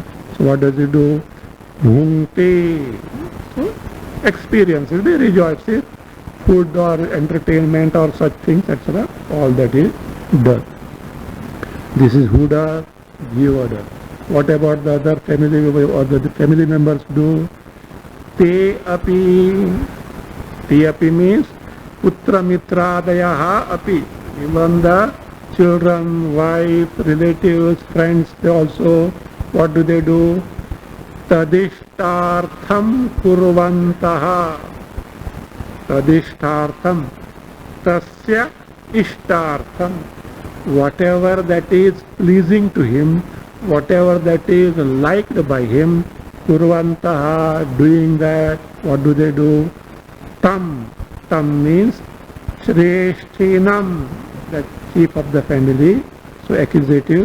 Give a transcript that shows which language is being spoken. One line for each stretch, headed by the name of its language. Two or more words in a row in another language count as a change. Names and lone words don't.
English: So what does he do? Bhunti. So experience will be rejoicing, food or entertainment or such things, etc. All that is done. This is who does? Jiva does. What about the other family or the family members do?
Sanskrit: Te api. Te api
English: means
Sanskrit: Putra Mitradayaha api.
English: Even the children, wife, relatives, friends, they also, what do?
Sanskrit: Tadishtartham kurvantaha. Tadishtartham. Tasya ishtartham.
English: whatever that is pleasing to him, whatever that is liked by him, kurvantaha, doing that, what do they do?
Sanskrit: Tam.
English: Tam means Shreshtinam, the chief of the family, so accusative.